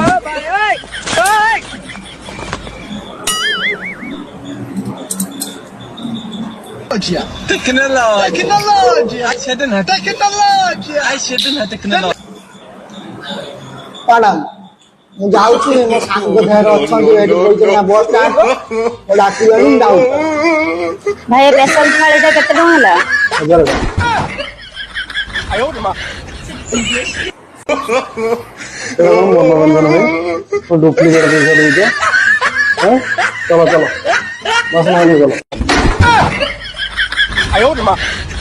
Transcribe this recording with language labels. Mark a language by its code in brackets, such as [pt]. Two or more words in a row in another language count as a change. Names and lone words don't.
[or] ମ୍ୟାଡାମ ମୁଁ ଯାଉଛି, ମୋ ସାଙ୍ଗ ଦେହରେ ଅଛନ୍ତି ଏଠି କହିଛନ୍ତି ନା ବସ୍ ଷ୍ଟାଣ୍ଡ ଡାକିଲେଣି ମୁଁ ଯାଉଛି। ଭାଇ ସ୍ପେଶାଲ ଥାଳିଟା କେତେ ଟଙ୍କା ହେଲା? 1000 ଟଙ୍କା। [hi] मनोरंजन में तो डुप्लीकेट पैसा दीजिए। चलो चलो बस नहीं चलो।